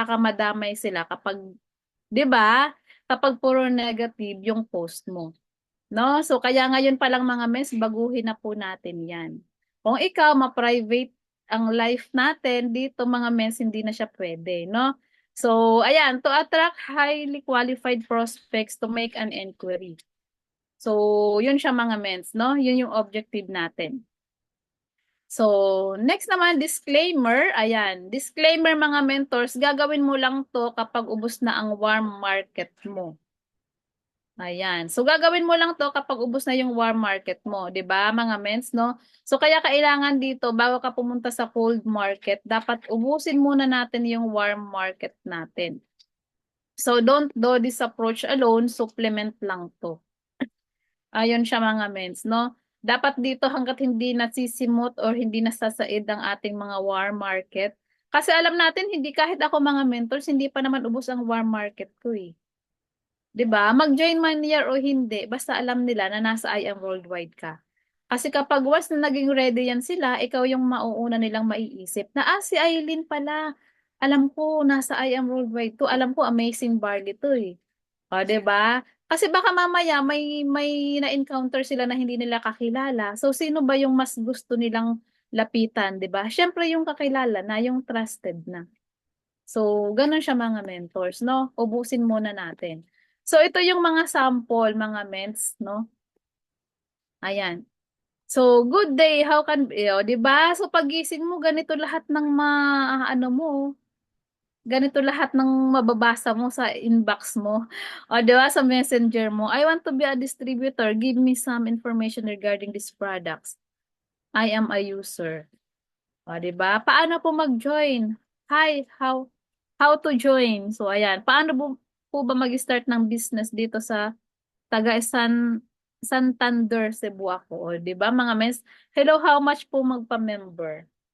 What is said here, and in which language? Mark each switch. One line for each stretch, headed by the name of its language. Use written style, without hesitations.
Filipino: Baka madamay sila kapag, 'di ba? Kapag puro negative yung post mo. No? So kaya ngayon pa lang mga mess, baguhin na po natin 'yan. Kung ikaw ma-private ang life natin dito mga mess, hindi na siya pwede, no? So ayan,
English: to attract highly qualified prospects to make an inquiry.
Filipino: So yun siya mga mens, no? Yun yung objective natin. So, next naman, disclaimer. Ayan, disclaimer mga mentors, gagawin mo lang to kapag ubos na ang warm market mo. Ayan. So, gagawin mo lang to kapag ubos na yung warm market mo. 'Di ba mga mens, no? So, kaya kailangan dito, bago ka pumunta sa cold market, dapat ubusin muna natin yung warm market natin.
English: So, don't do this approach alone, supplement lang to.
Filipino: Ayun siya mga mens, no? Dapat dito hangga't hindi nasisimot or hindi nasasaid ang ating mga warm market. Kasi alam natin, hindi kahit ako mga mentors, hindi pa naman ubos ang warm market ko eh. 'Di ba? Mag-join man year o hindi, basta alam nila na nasa IAM Worldwide ka. Kasi kapag once na naging ready yan sila, ikaw yung mauuna nilang maiisip na, si Eileen pala. Alam ko, nasa IAM Worldwide to. Alam ko, amazing bargain to eh. O, 'di ba? Kasi baka mamaya may na-encounter sila na hindi nila kakilala. So sino ba yung mas gusto nilang lapitan, 'di ba? Syempre yung kakilala na, yung trusted na. So ganun siya mga mentors, no? Ubusin muna natin. So ito yung mga sample mga ments, no? Ayan.
English: So good day, how can,
Filipino: 'di ba? So pagising mo ganito lahat ng ano mo, ganito lahat ng mababasa mo sa inbox mo. O, di ba, sa messenger mo.
English: I want to be a distributor. Give me some information regarding these products. I am a user.
Filipino: O, di ba? Paano po mag-join?
English: Hi, how to join?
Filipino: So, ayan. Paano po ba mag-start ng business dito sa Santander, Cebu ako? O, di ba, mga mes?
English: Hello, how much po magpa-member?